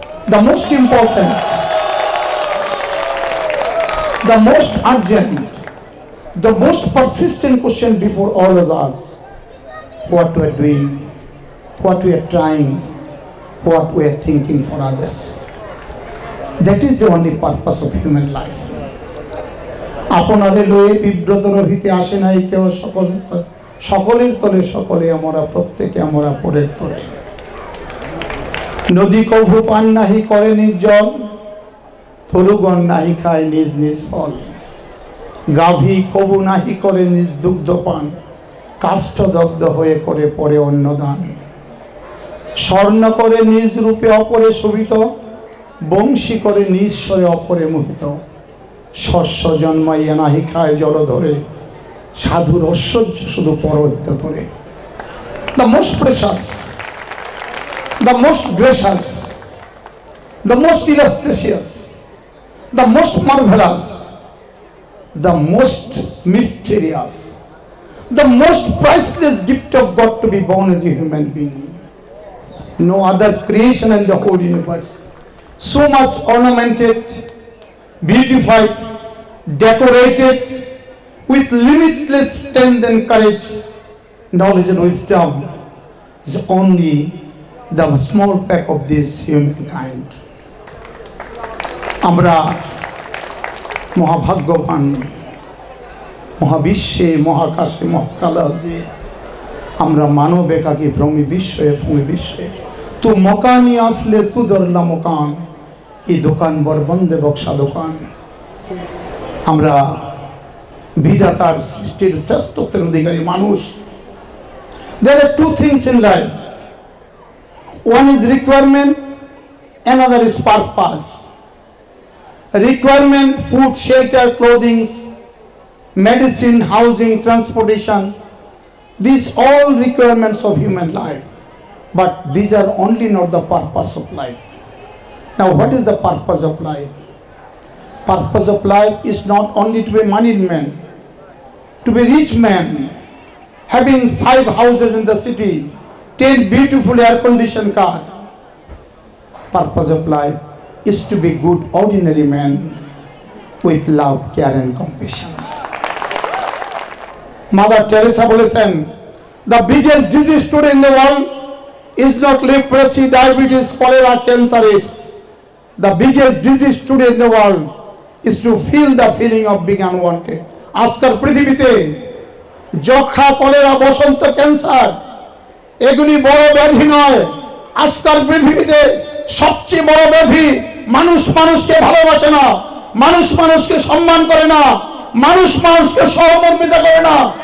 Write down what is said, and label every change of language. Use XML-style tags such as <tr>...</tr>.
<en>The most important, the most urgent, the most persistent question before all of us, what we are doing, what we are trying, what we are thinking for others. That is the only purpose of human life.</en> <bn>আপনারে লয়ে বিব্রত রহিতে আসে নাই কেউ সকলের তলে সকলে আমরা প্রত্যেকে আমরা পরের তলে নদী কভু পান নাহি করে নিজ জল তরুগণ নাহি খায় নিজ নিজ ফল গাভী কবু নাহি করে নিজ দুগ্ধ পান কাষ্ঠদগ্ধ হয়ে করে পরে অন্নদান স্বর্ণ করে নিজ রূপে অপরে শোভিত বংশী করে নিজ স্বরে অপরে মোহিত শস্য জন্মাইয়া নাহি খায় জল ধরে সাধুর ঐশ্বর্য শুধু পরহিত ধরে</bn> <en>The most precious the most gracious the most illustrious the most marvellous the most mysterious the most priceless gift of God to be born as a human being. No other creation in the whole universe so much ornamented, beautified, decorated with limitless strength and courage, knowledge and wisdom is only the small peck of this humankind.</en> <bn>আমরা মহাভাগ্যবান মহাবিশ্বে মহাকাশে মহাকালে আমরা মানব একাকী ভ্রমি বিশ্বে তু মকানি আসলে তু দরলা মকান এই দোকান বরবন্দে বক্সা দোকান আমরা বিধাতার সৃষ্টির শ্রেষ্ঠত্বের অধিকারী মানুষ</bn> <en>There are two things in life. One is requirement, another is purpose. Requirement, food, shelter, clothing, medicine, housing, transportation. These all requirements of human life. But these are only not the purpose of life. Now what is the purpose of life? Purpose of life is not only to be a moneyed man, to be a rich man, having 5 houses in the city, 10 beautiful air-conditioned cars. Purpose of life is to be good ordinary man with love, care and compassion. Mother Teresa</en> <bn>বলেছেন,</bn> <en>the biggest disease today in the world is not leprosy, diabetes, cholera, cancer, AIDS. The biggest disease today in the world is to feel the feeling of being unwanted.</en> <bn>আজকাল পৃথিবীতে যক্ষা, cholera, বসন্ত, cancer এগুলি বড় ব্যাধি নয়। আজকাল পৃথিবীতে সবচেয়ে বড় ব্যাধি মানুষ মানুষকে ভালোবাসে না, মানুষ মানুষকে সম্মান করে না, মানুষ মানুষকে সহমর্মিতা করে না।</bn>